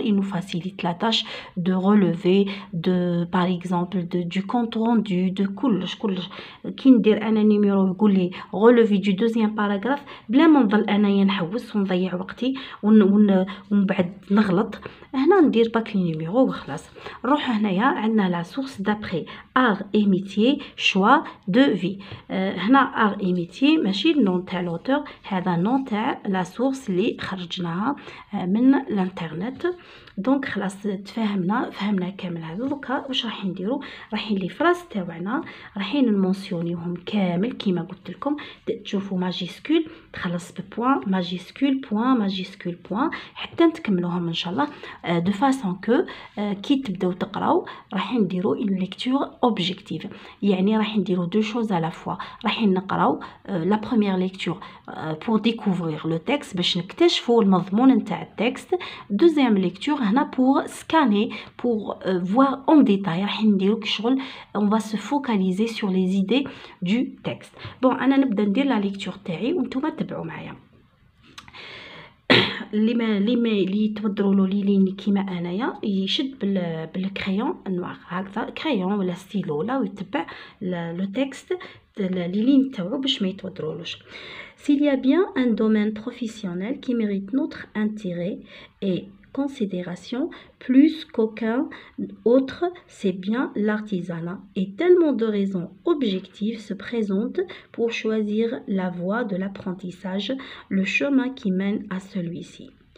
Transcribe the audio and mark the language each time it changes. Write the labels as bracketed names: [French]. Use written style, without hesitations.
[French] il nous facilite la tâche de relever de par exemple du compte rendu de [Arabic] كلش كي ندير انا نيميرو يقول لي [French] relevé du deuxième paragraphe [Arabic] بلا ما نضل انايا نحوس ونضيع وقتي ومن بعد نغلط. هنا ندير باك نيميرو وخلاص. نروح هنايا عندنا لا سورس دابري [French] art et métier choix de vie. [Arabic] هنا [French] art et métier [Arabic] ماشي النون تاع لوتور، هذا النون تاع لا سورس اللي خرجناها من الانترنت. دونك خلاص فهمنا كامل هذا. دوكا واش راح نديرو؟ رايحين لي فراس تاعنا رايحين نمونسيونيوهم كامل كيما قلت لكم. تشوفوا ماجيسكول تخلص ببوان ماجيسكول بوان حتى نتكملوهم ان شاء الله دو فاسون كو كي تبداو تقراو رايحين نديرو اون ليكتور اوبجيكتيف. يعني رايحين نديرو دو شوز على فوا. رايحين نقراو لا بروميير ليكتور [French] pour découvrir le texte [Arabic] باش نكتشفوا المضمون نتاع التكست. [French] دوزيام ليكتور هنا pour scanner pour voir en détail. [Arabic] رايحين نديرو كشغل [French] on va se focaliser sur les idées du texte. [Arabic] bon انا نبدا ندير لا ليكتور تاعي وانتم تبعوا معايا. اللي تبدروا له لي لين كيما انايا يشد بالكريون نوار هكذا كريون ولا ستيلو لا ويتبع لو تكست لي لين تاعو باش ما يتوضرولوش. [French] S'il y a bien un domaine professionnel qui mérite notre intérêt et considération plus qu'aucun autre, c'est bien l'artisanat. Et tellement de raisons objectives se présentent pour choisir la voie de l'apprentissage, le chemin qui mène à celui-ci.